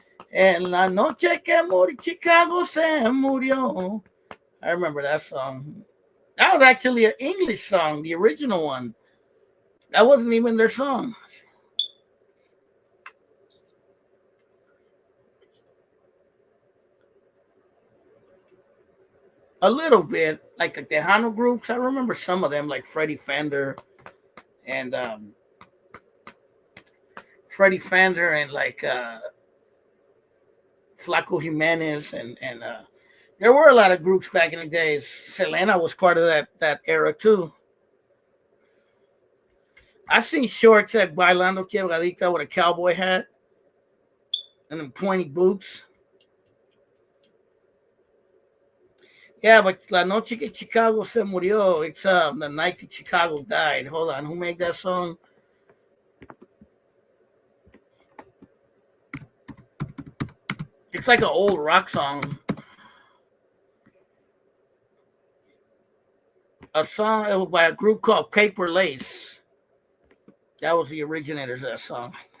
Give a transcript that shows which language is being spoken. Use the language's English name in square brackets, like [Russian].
[Spanish] En la noche que murió, Chicago se murió. [English] I remember that song. That was actually an English song, the original one. That wasn't even their song. A little bit, like the Tejano groups. I remember some of them, like Freddie Fender and Freddie Fender and like Flaco Jimenez and there were a lot of groups back in the days. Selena was part of that era too. I seen shorts at Bailando Quebradita with a cowboy hat and them pointy boots. Yeah, but La Noche que Chicago se murió. It's the night that Chicago died. Hold on, who made that song? It's like an old rock song. A song it was by a group called Paper Lace. That was the originators of that song.